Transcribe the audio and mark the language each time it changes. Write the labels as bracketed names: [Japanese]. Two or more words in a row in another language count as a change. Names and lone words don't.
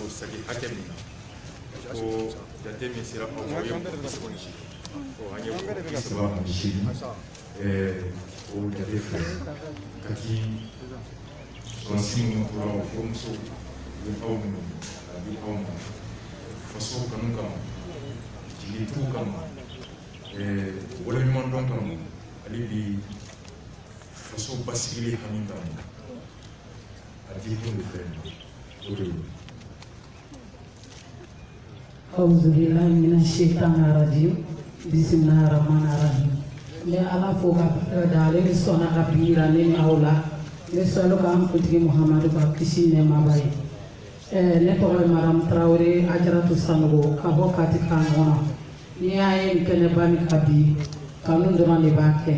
[Bambara] sagi hakɛ min na ko jate min sira aw ma ye an ye saba ani seegin o jate filɛ kati sɔrɔsi minnu tora o furumuso bɛ aw minnu a di aw ma faso kanu kama jigitigiw kama waleɲumandɔn kama ale bi faso basigili hami kama a di kun de fɛ o de don. [Arabic] أعوذ بالله من الشيطان الرجيم. بسم الله الرحمن الرحيم. [Bambara] Ne ala fo ka dale ni sona ka bira ni awla. Ne solo ka am kuntigi Muhammadu ba kisi ne mabaye. Ne tɔgɔ ye Madame Traoré Ajaratu Sanogo ka bɔ Kati kan kɔnɔ. Ni y'a ye kɛnɛ ba ni ka bi kanu dɔrɔn de b'a kɛ.